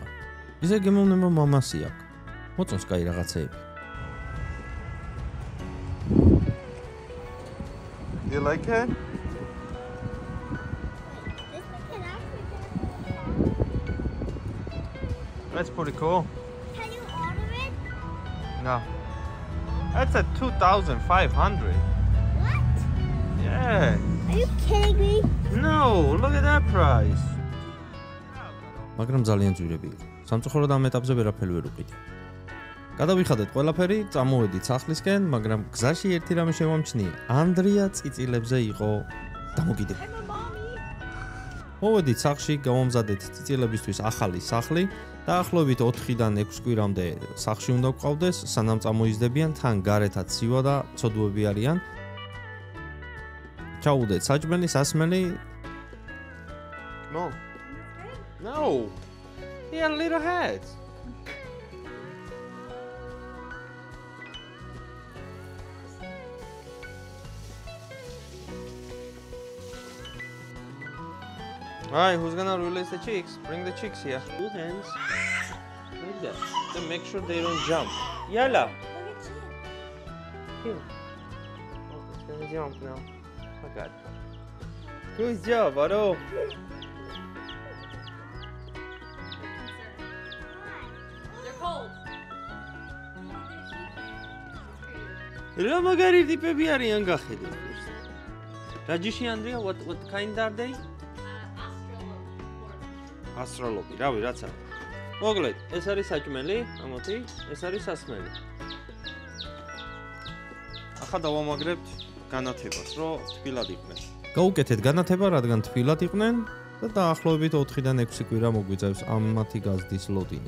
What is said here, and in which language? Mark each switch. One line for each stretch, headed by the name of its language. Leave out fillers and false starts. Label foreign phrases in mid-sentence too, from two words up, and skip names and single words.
Georgian: ისე გემოვნება მამასი აქ. მოწონს კაი რაღაცეები.
English: You like it? That's pretty cool. Can you order it? No. That's at 2,500. What? Yeah. Are you kidding me? No, look at that price.
Georgian: მაგრამ ძალიან ძვირები იყო. სამწუხაროდ ამ ეტაპზე ვერაფერი ვერ უყიდე. გადავიხადეთ ყველაფერი, წამოვედით სახლისკენ, მაგრამ გზაში ერთი რამე შევამჩნია. ანდრია წიწილებზე იყო დამოკიდებული. მოვედით სახლში, გავამზადეთ წიწილებისთვის ახალი სახლი. დაახლოებით 4-დან 6 კვირამდე სახლში უნდა გვყავდეს, სანამ წამოიზრდებიან, თან გარეთაც ცივა და ცოდვები არიან. ჩაუდეთ საჭმელი, სასმელი.
English: No. No. He had little heads. Alright, who's gonna release the chicks? Bring the chicks here. Two hands. Like that. Then make sure they don't jump. Yalla. Here. Oh, it's gonna jump now. Oh god. Good job, Aro.
Georgian: რა მაგარი ტიპები არიან გახედეთ. რაჯიში ანდრია,
English: what kind are they?
Georgian: ასტროლობი, რავი, რაც არის. მოკლედ, ეს არის საჭმელი, ამოთი, ეს არის სასმელი. ახლა დავამაგრებთ განათებას, რომ თბილად იყვნენ. გაუკეთეთ განათება, რადგან თბილად იყვნენ და დაახლოებით 4-დან 6 კვირა მოგვიწევს ამათი გაზრდის ლოდინი.